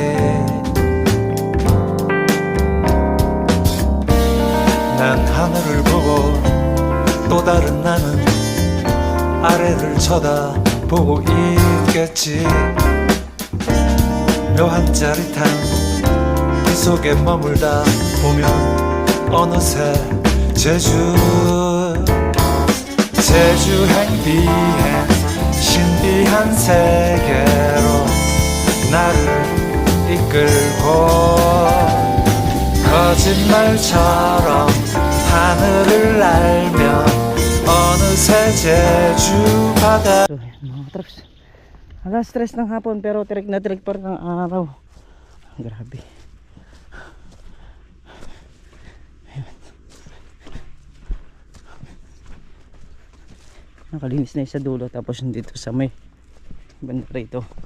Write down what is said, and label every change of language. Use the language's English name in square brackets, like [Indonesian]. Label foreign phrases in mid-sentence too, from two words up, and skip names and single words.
[Korean] 난 하늘을 보고 또 다른 나는 아래를 쳐다보고 있겠지 묘한 짜릿한 그 속에 머물다 보면 어느새 제주행 비행 신비한 세계로 나를 이끌고 거짓말처럼 하늘을 날며 어느새 제주 바다 [Filipino] So, yan, mga katraps. Alas 3 ng hapon pero tirik na tirik pa rin ang araw. Grabe. Ayan. Nakalinis na yung sa dulo tapos dito sa may banda rito.